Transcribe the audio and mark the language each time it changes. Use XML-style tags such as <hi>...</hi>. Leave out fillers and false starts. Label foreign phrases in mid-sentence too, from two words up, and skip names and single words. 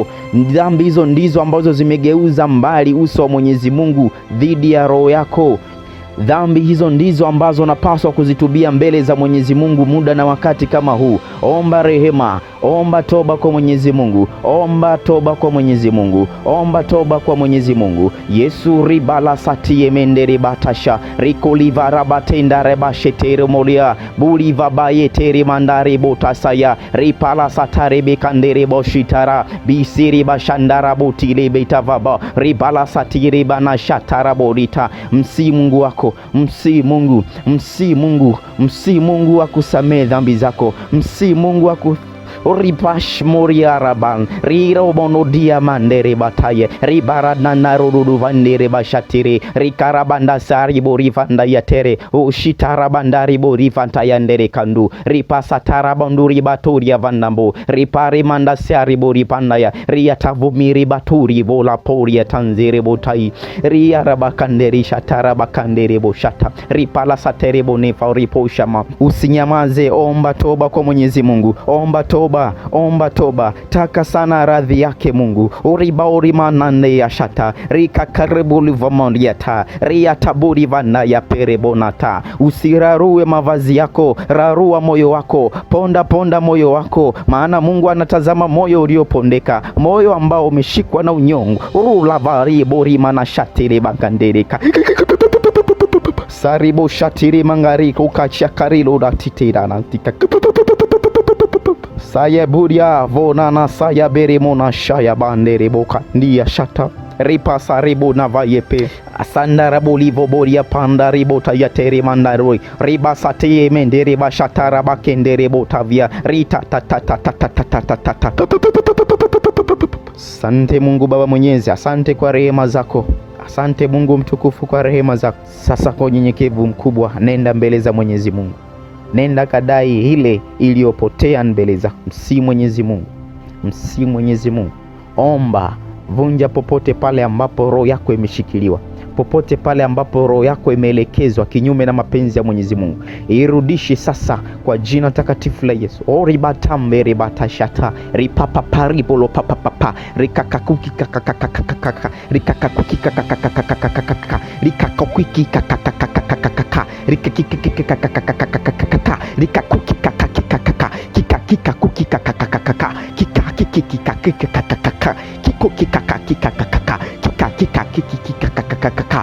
<sw>Dhambi hizo ndizo ambazo zimegeuza mbali uso wa Mwenyezi Mungu dhidi ya roho yako. Dhambi hizo ndizo ambazo unapaswa kuzitubia mbele za Mwenyezi Mungu muda na wakati kama huu. Omba rehema, omba toba kwa Mwenyezi Mungu, omba toba kwa Mwenyezi Mungu, omba toba kwa Mwenyezi Mungu. Yesu ribala satie mendere batasha rikoliva rabatenda rebashetere moria buliva bayetere mandare botasaya ripala satare bekandere boshitara bisiri bashandara botile betavaba ribala satire bana shatara borita. Msi Mungu wako, msi Mungu akusamee dhambi zako, msi Mungu ripash moriaraban rirobono diamandere bataye ribarana narudu vandere bashatire rikarabanda sari borifanda yatere ushitarabandari borifanta yandere kandu ripasatara banduri baturia vandambo ripari manda sari boripanda ya riatavumiri baturi vola poria tanzere botai riarabakanderi shatara bakandere boshata ripala satere bonefa riposhama. Usinyamaze, omba toba kwa Mwenyezi Mungu, omba toba, taka sana radhi yake Mungu. Uribauri manane ya shata rika karibuli vamoniata ria taburi vana ya perebonata. Usirarue mavazi yako, rarua moyo wako, ponda moyo wako, maana Mungu anatazama moyo uliopondeka, moyo ambao umeshikwa na unyongo. Ulavari bori mana shatire bakandereka saribo shatiri mangari kukachakarilo datitira nantika saya buria vonana saya beremona shaya bandere boka ndia shata ripa saribo navayepe asandara bolivo boria panda ribota yatere mandaroi riba satie mendere bashatara bakendere botavia rita tata. Asante Mungu Baba Mwenyezi, asante kwa rehema zako. Asante Mungu mtukufu kwa rehema zako. Sasa kwa unyenyekevu mkubwa nenda mbele za Mwenyezi Mungu. Nenda kadai ile iliyopotea mbele za Mwenyezi Mungu. Omba, vunja popote pale ambapo roho yako imeshikiliwa. Popote pale ambapo roho yako imeelekezwa kinyume na mapenzi ya Mwenyezi Mungu, irudishe sasa kwa jina takatifu la Yesu. Oribatambe ribatashata ripapa paribolo papa rikakakuki kakakakakaka rikakakuki kakakakakaka rikakuki kakakakakaka rikakuki kakakakaka rikakuki kakakakaka kikakuki kakakakaka kikakikikakakaka kikoki kakakakaka kikakikakaka.</sw>